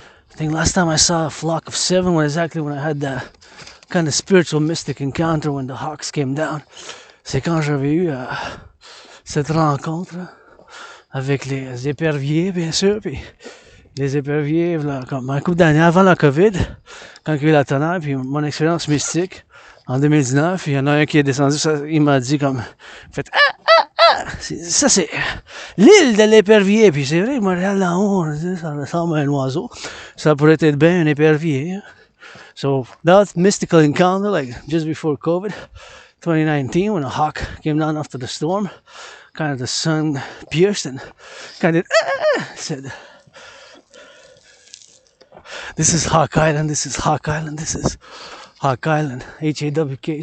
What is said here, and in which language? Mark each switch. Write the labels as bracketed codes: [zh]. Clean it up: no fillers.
[en] I think last time I saw a flock of 7 was exactly when I had that kind of spiritual mystic encounter when the hawks came down. [fr] C'est quand j'avais eu cette rencontre avec les éperviers, bien sûr. Puis les éperviers, là, comme un couple d'années avant la COVID, quand il y a eu la tonnerre, puis mon expérience mystique en 2019, il y en a un qui est descendu, il m'a dit comme, fait, ça c'est l'île de l'épervier, puis c'est vrai que Montréal là haut, ça ressemble à un oiseau, ça pourrait être bien un épervier. [en] So that mystical encounter, like just before COVID, 2019, when a hawk came down after the storm, kind of the sun pierced and kind of said, this is Hawk Island, this is Hawk Island, this is Hawk Island, H-A-W-K.